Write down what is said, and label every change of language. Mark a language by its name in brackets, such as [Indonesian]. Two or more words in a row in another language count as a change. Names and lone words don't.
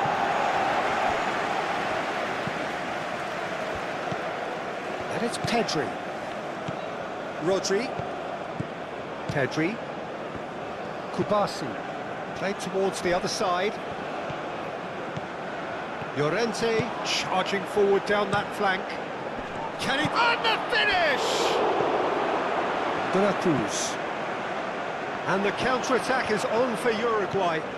[English] And it's Pedri. Rodri. Pedri. Kubasi. Played towards the other side. Llorente charging forward down that flank. Can he... And the finish! De La Cruz. And the counter-attack is on for Uruguay.